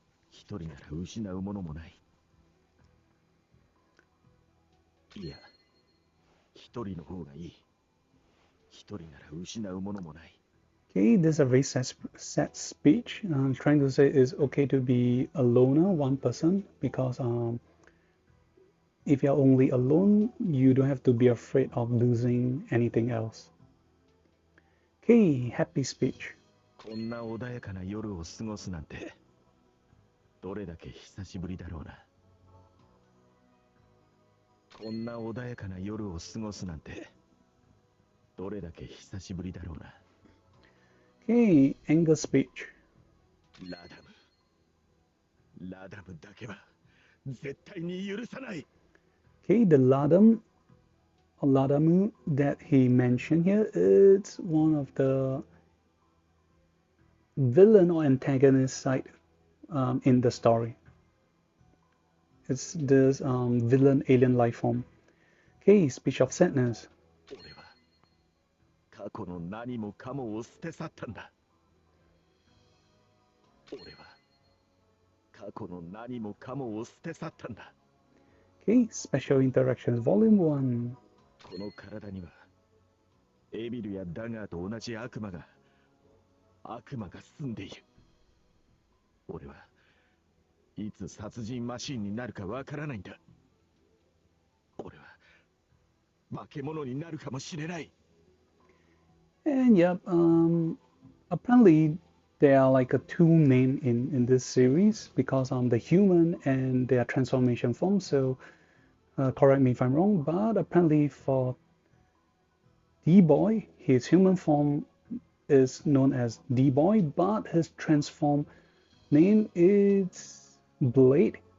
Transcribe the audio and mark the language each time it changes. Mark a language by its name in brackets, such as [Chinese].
[Japanese] 一人なら失うものもない。いや、一人の方がいい。一人なら失うものもない。 [English] Okay, this is a very sad speech. Trying to say it's okay to be a loner, one person, because if you're only alone, you don't have to be afraid of losing anything else. Okay, happy speech. [Japanese] こんな穏やかな夜を過ごすなんて、どれだけ久しぶりだろうな。こんな穏やかな夜を過ごすなんて、どれだけ久しぶりだろうな。 [English] Okay, anger speech. [Japanese] ラダムだけは絶対に許さない。 [English] Okay, the Ladamu that he mentioned here is one of the villain or antagonist side in the story. It's this villain alien life form. Okay, speech of sadness. [Japanese] 俺は過去の何もかもを捨て去ったんだ。俺は過去の何もかもを捨て去ったんだ。 [English] Okay, special interactions volume 1. [Japanese] この体にはエビルやダガーと同じ悪魔が住んでいる。俺はいつ殺人マシンになるかわからないんだ。俺は化け物になるかもしれない。 [English] And yep, apparently there are like a two name in this series because the human and their transformation form. So correct me if I'm wrong, but apparently for D-Boy, his human form is known as D-Boy, but his transform name is Blade.